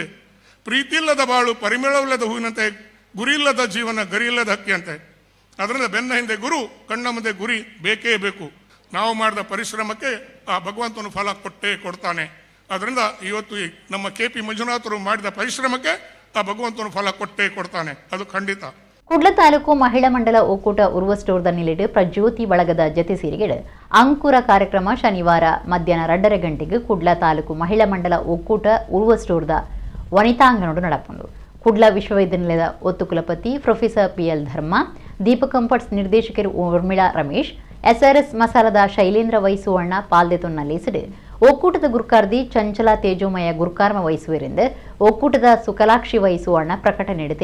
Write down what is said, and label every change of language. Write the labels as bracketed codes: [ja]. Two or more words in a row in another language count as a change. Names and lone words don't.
[kn] ಪ್ರೀತಿ ಇಲ್ಲದ ಬಾಳು ಪರಿಮಳವಿಲ್ಲದ ಹೂವಿನಂತೆ, ಗುರಿ ಇಲ್ಲದ ಜೀವನ ಗರಿಯಿಲ್ಲದ ಹಕ್ಕಿ ಅಂತೆ. ಅದರಿಂದ ಬೆನ್ನ ಹಿಂದೆ ಗುರು, ಕಣ್ಣ ಮುಂದೆ ಗುರಿ ಬೇಕೇ ಬೇಕು. ನಾವು ಮಾಡಿದ ಪರಿಶ್ರಮಕ್ಕೆ ಆ ಭಗವಂತನು ಫಲ ಕೊಟ್ಟೇ ಕೊಡ್ತಾನೆ. ಅದರಿಂದ ಇವತ್ತು ನಮ್ಮ KP ಮಂಜುನಾಥರು ಮಾಡಿದ ಪರಿಶ್ರಮಕ್ಕೆ ಆ ಭಗವಂತನು ಫಲ ಕೊಟ್ಟೇ ಕೊಡ್ತಾನೆ, ಅದು ಖಂಡಿತ. [tcy] ಕುಡ್ಲ ತಾಲೂಕು ಮಹಿಳಾ ಮಂಡಲ ಒಕ್ಕೂಟ ಉರ್ವ ಸ್ಟೋರ್ದ ನಿಲೆಡು ಪ್ರಜ್ಯೋತಿ ಬಳಗದ ಜತೆ ಸೇರಿಗೆಡು ಅಂಕುರ ಕಾರ್ಯಕ್ರಮ ಶನಿವಾರ ಮಧ್ಯಾಹ್ನ 2:30 ಗಂಟೆಗೆ ಕುಡ್ಲ ತಾಲೂಕು ಮಹಿಳಾ ಮಂಡಲ ಒಕ್ಕೂಟ ಉರ್ವ ಸ್ಟೋರ್ದ ವನಿತಾಂಗಣೋಡು ನಡಪುಂಡು. ಕುಡ್ಲ ವಿಶ್ವವಿದ್ಯಾನಿಲಯದ ಒತ್ತು ಕುಲಪತಿ ಪ್ರೊಫೆಸರ್ PL ಧರ್ಮ, ದೀಪಕ್ ಕಂಫರ್ಟ್ಸ್ ನಿರ್ದೇಶಕರು ಊರ್ಮಿಳಾ ರಮೇಶ್, SRS ಮಸಾಲದ ಶೈಲೇಂದ್ರ ವಹಿಸುವಣ್ಣ ಪಾಲ್ದೆತೊನ್ನ ಲೇಸಿಡು ಒಕ್ಕೂಟದ ಗುರುಕಾರ್ದಿ ಚಂಚಲ ತೇಜೋಮಯ ಗುರುಕಾರ್ಮ ವಹಿಸುವರಿಂದ ಒಕ್ಕೂಟದ ಸುಕಲಾಕ್ಷಿ ವಹಿಸುವಣ್ಣ ಪ್ರಕಟಣೆ ತಿಳಿಪಾದಿರು.